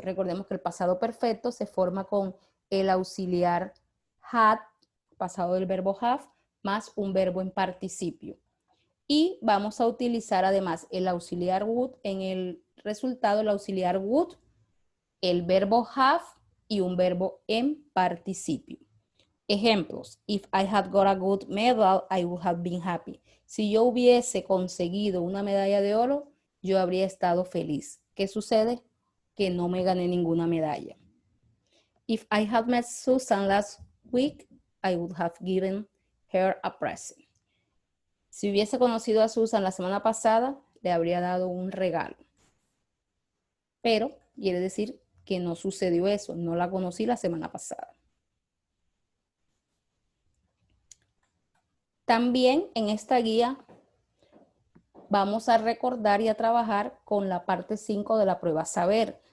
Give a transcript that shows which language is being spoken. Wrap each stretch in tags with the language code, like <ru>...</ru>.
<es>Recordemos que el pasado perfecto se forma con el auxiliar had, pasado del verbo have, más un verbo en participio. Y vamos a utilizar además el auxiliar would en el resultado, el auxiliar would, el verbo have y un verbo en participio. Ejemplos.</es> <en>If I had got a good medal, I would have been happy.</en> <es>Si yo hubiese conseguido una medalla de oro, yo habría estado feliz. ¿Qué sucede? Que no me gané ninguna medalla.</es> <en>If I had met Susan last week, I would have given her a present.</en> <es>Si hubiese conocido a Susan la semana pasada, le habría dado un regalo. Pero quiere decir que no sucedió eso, no la conocí la semana pasada. También en esta guía vamos a recordar y a trabajar con la parte 5 de la prueba saber.</es>